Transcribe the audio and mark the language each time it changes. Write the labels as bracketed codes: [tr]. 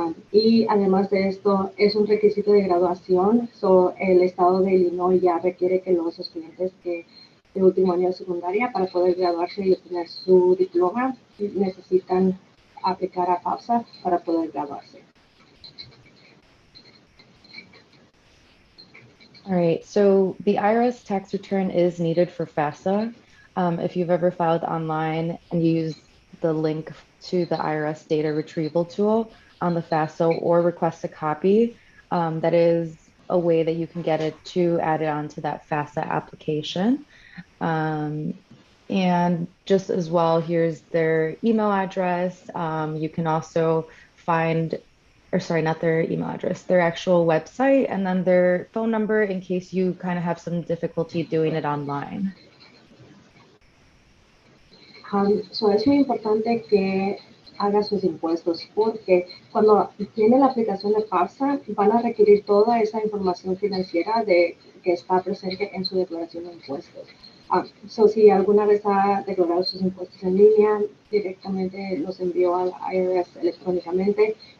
[es] Y además de esto, es un requisito de graduación. El estado de Illinois ya requiere que los estudiantes de último año de secundaria, para poder graduarse y obtener su diploma, necesitan aplicar a FAFSA para poder graduarse. [en] All right, so the IRS tax return is needed for FAFSA. If you've ever filed online and you use the link to the IRS data retrieval tool on the FAFSA or request a copy, that is a way that you can get it to add it onto that FAFSA application. And just as well, here's their email address. You can also find, or sorry, not their email address, their actual website, and then their phone number in case you kind of have some difficulty doing it online. [es] Es muy importante que haga sus impuestos, porque cuando tiene la aplicación de FAFSA van a requerir toda esa información financiera que está presente en su declaración de impuestos. Si alguna vez ha declarado sus impuestos en línea, directamente los envió al IRS electrónicamente.